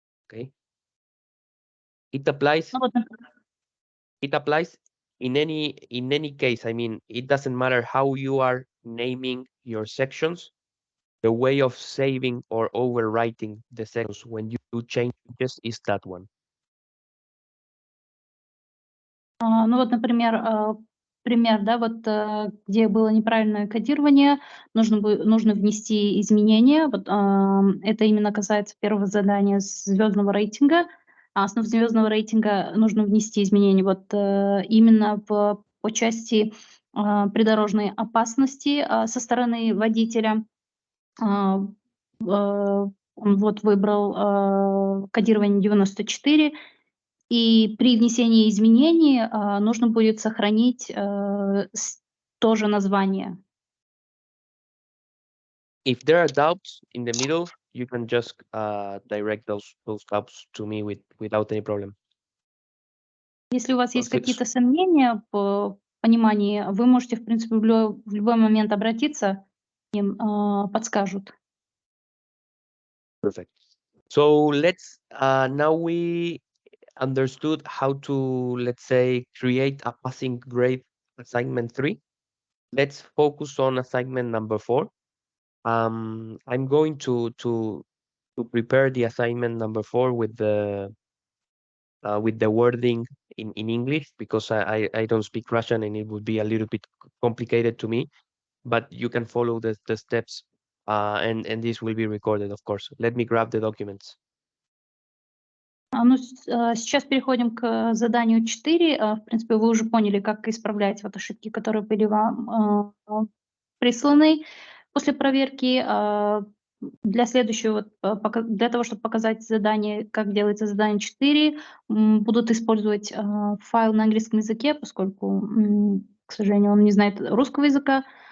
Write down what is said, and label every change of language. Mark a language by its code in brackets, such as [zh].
[en] Okay, it applies in any case, I mean, it doesn't matter how you are naming your sections. The way of saving or overwriting the sections when you do changes is that one. [ru] Ну вот, например, пример, да, вот, где было неправильное кодирование, нужно внести изменения. Вот, это именно касается первого задания звездного рейтинга. А основу звездного рейтинга нужно внести изменения вот, именно по части придорожной опасности со стороны водителя. Он вот выбрал кодирование 94. И при внесении изменений, нужно будет сохранить, тоже название. [en] If there are doubts in the middle, you can just direct those doubts to me without any problem. [ru] Если у вас есть [en] So- [ru] какие-то сомнения по понимании, вы можете, в принципе, в любой момент обратиться, им, подскажут. [en] Perfect. So let's now we understood how to, let's say, create a passing grade assignment 3. Let's focus on assignment number 4. I'm going to prepare the assignment number 4 with the wording in English because I don't speak Russian and it would be a little bit complicated to me. But you can follow the steps, and this will be recorded, of course. Let me grab the documents. [ru] Сейчас переходим к заданию 4. В принципе, вы уже поняли, как исправлять вот ошибки, которые были вам присланы после проверки. Для следующего, для того, чтобы показать задание, как делается задание 4, будут использовать файл на английском языке, поскольку, к сожалению, он не знает русского языка.